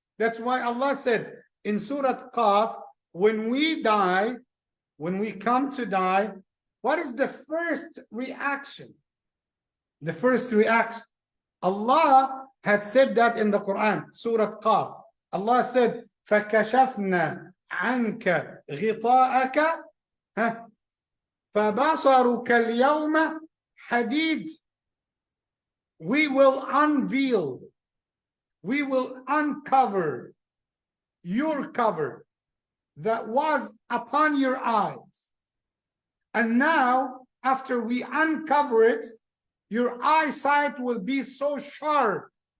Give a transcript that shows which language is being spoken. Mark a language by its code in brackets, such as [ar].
[en] That's why Allah said in Surah Qaf, when we die, when we come to die, what is the first reaction? The first reaction. Allah had said that in the Quran, Surah Qaf. Allah said, [ar] فَكَشَفْنَا عَنْكَ غِطَاءَكَ فَبَصَرُكَ الْيَوْمَ حَدِيدٌ. [en] We will unveil, we will uncover your cover that was upon your eyes. And now, after we uncover it, your eyesight will be so sharp.